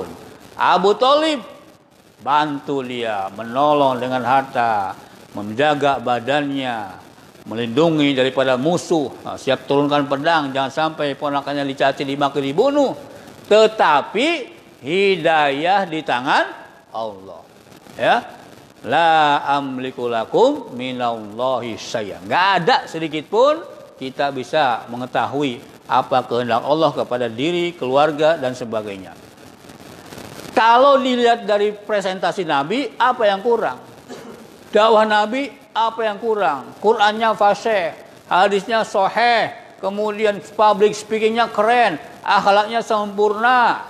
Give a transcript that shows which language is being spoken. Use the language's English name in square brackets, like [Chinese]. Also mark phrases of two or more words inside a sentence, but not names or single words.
[Indonesian] Abu Thalib bantu dia, menolong dengan harta, menjaga badannya, melindungi daripada musuh. Nah, siap turunkan pedang, jangan sampai ponakannya dicaci, dimaki, dibunuh. Tetapi hidayah di tangan Allah. Ya. [Arabic] La amliku lakum minallahi syai'an. [Indonesian] Enggak ada sedikit pun kita bisa mengetahui apa kehendak Allah kepada diri, keluarga dan sebagainya. Kalau dilihat dari presentasi Nabi, apa yang kurang? Dakwah Nabi, apa yang kurang? Qurannya fasih, hadisnya sahih, kemudian [English] public speakingnya [Indonesian] keren, akhlaknya sempurna.